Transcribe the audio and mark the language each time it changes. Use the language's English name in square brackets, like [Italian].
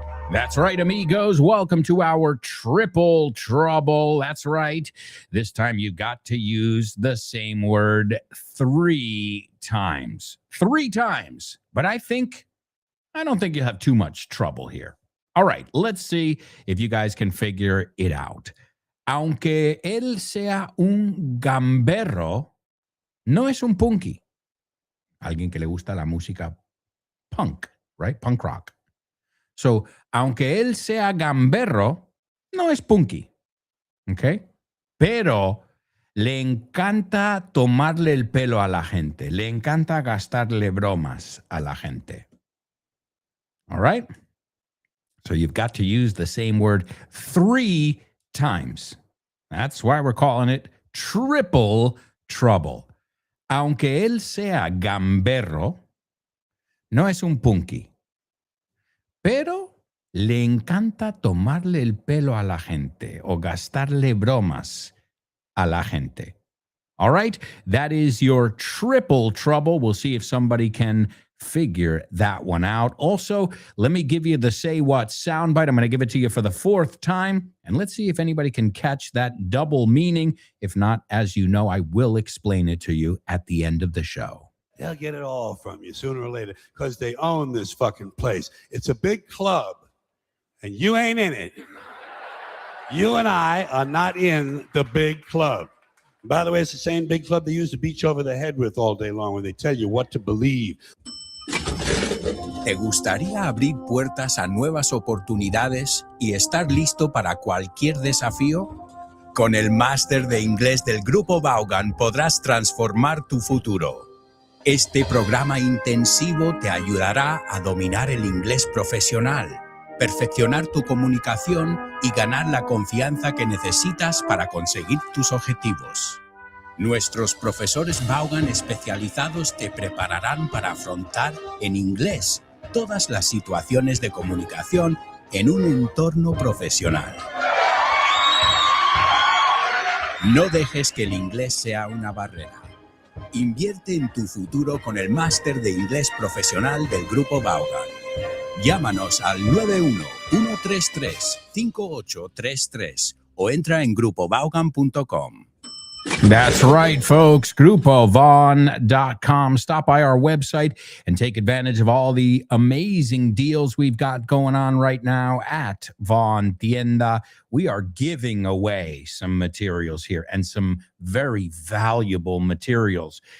[English] That's right, amigos. Welcome to our triple trouble. That's right. This time you got to use the same word 3 times. 3 times. But I don't think you have too much trouble here. All right, let's see if you guys can figure it out. [Spanish] Aunque él sea un gamberro, no es un punky. Alguien que le gusta la música punk, right? Punk rock. So, aunque él sea gamberro, no es punky. ¿Ok? Pero le encanta tomarle el pelo a la gente. Le encanta gastarle bromas a la gente. [English] All right? So you've got to use the same word 3 times. That's why we're calling it triple trouble. [Spanish] Aunque él sea gamberro, no es un punky. Pero le encanta tomarle el pelo a la gente o gastarle bromas a la gente. [English] All right? That is your triple trouble. We'll see if somebody can figure that one out. Also, let me give you the Say What soundbite. I'm going to give it to you for the 4th time. And let's see if anybody can catch that double meaning. If not, as you know, I will explain it to you at the end of the show. They'll get it all from you sooner or later because they own this fucking place. It's a big club, and you ain't in it. You and I are not in the big club. By the way, it's the same big club they used to beat you over the head with all day long when they tell you what to believe. [Spanish] ¿Te gustaría abrir puertas a nuevas oportunidades y estar listo para cualquier desafío? Con el máster de inglés del Grupo Vaughan podrás transformar tu futuro. Este programa intensivo te ayudará a dominar el inglés profesional, perfeccionar tu comunicación y ganar la confianza que necesitas para conseguir tus objetivos. Nuestros profesores Vaughan especializados te prepararán para afrontar en inglés todas las situaciones de comunicación en un entorno profesional. No dejes que el inglés sea una barrera. Invierte en tu futuro con el máster de inglés profesional del Grupo Vaughan. Llámanos al 91-133-5833 o entra en grupovaughan.com. [English] That's right, folks. GrupoVon.com. Stop by our website and take advantage of all the amazing deals we've got going on right now at Von Tienda. We are giving away some materials here and some very valuable materials.